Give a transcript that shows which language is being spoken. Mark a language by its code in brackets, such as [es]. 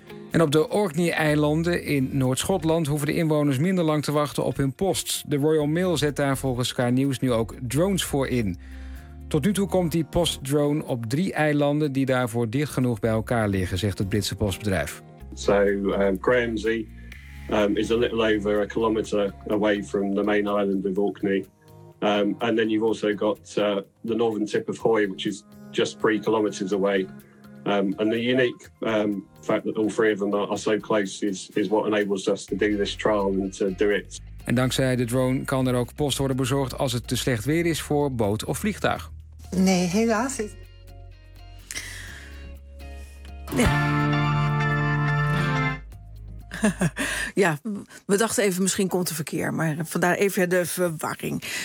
[nl] En op de Orkney-eilanden in Noord-Schotland hoeven de inwoners minder lang te wachten op hun post. De Royal Mail zet daar volgens Sky News nu ook drones voor in. Tot nu toe komt die postdrone op 3 eilanden die daarvoor dicht genoeg bij elkaar liggen, zegt het Britse postbedrijf. [en] So, Gramsey is a little over a kilometer away from the main island of Orkney. And then you've also got the northern tip of Hoy, which is just 3 kilometers away. And the unique fact that all 3 of them are so close is what enables us to do this trial and to do it. [nl] En dankzij de drone kan er ook post worden bezorgd als het te slecht weer is voor boot of vliegtuig. Nee, helaas. Nee. Ja, we dachten even, misschien komt er verkeer, maar vandaar even de verwarring.